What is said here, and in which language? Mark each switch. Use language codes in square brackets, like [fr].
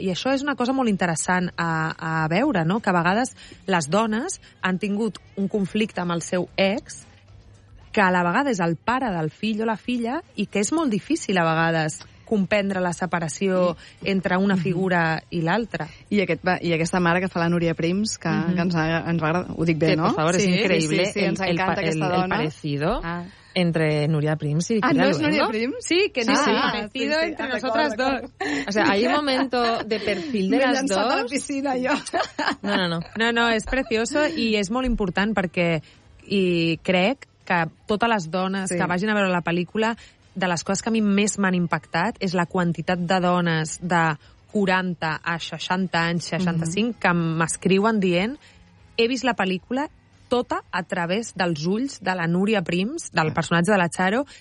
[ca] I això és una cosa molt interessant a veure, no? Que a vegades les dones han tingut un conflicte amb el seu ex, que a la vegada és el pare del fill o la filla, i que és molt difícil a vegades comprendre la separació entre una figura i l'altra. I aquesta mare que fa la Núria Prims, que ens agrada, ho dic bé, sí, no? [es] Por favor, [ca] sí, és increïble. Sí, ens encanta aquesta dona. [es] El parecido entre Núria Prims i... [ca] Ah, no és Núria Prims? Sí, que no, sí. [es] Parecido entre nosotras dos. O sea, hay un momento de perfil de las dos. [ca] M'he llançat a la piscina, jo. No, és precioso i és molt important perquè crec que totes les dones que vagin a veure la pel·lícula, de les coses que a mi més m'han impactat és la quantitat de dones de 40 a 60 anys, 65, que m'escriuen dient: he vist la pel·lícula tota a través dels ulls de la Núria Prims, del personatge de la Charo.